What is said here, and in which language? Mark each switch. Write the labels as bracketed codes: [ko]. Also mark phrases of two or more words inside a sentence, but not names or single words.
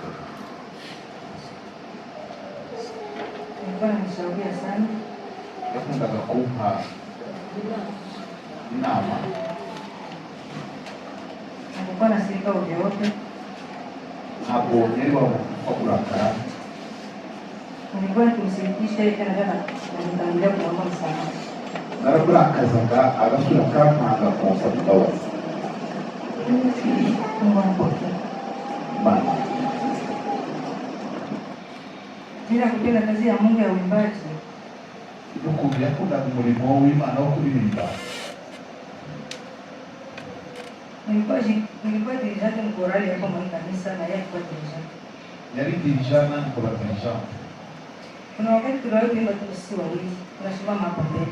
[rw] yakundaga kumpa inama ntabwo yari wapfa kurakara naraburakazaga agasura kampanga kumusaba imbabazi Imana [sw] kupenda kazi ya Mungu ya uimbaji. [rw] Ukuntu yakundaga umurimo w'Imana wo kuririmba. [sw] Nilikuwa dirijante mkorali hapo mwa kanisa na yeye alikuwa dirijante. [rw] Yari dirijana nikola dirijante. [sw] Kuna wakati tuliwaimba tu sisi wawili, tunasimama hapa mbele.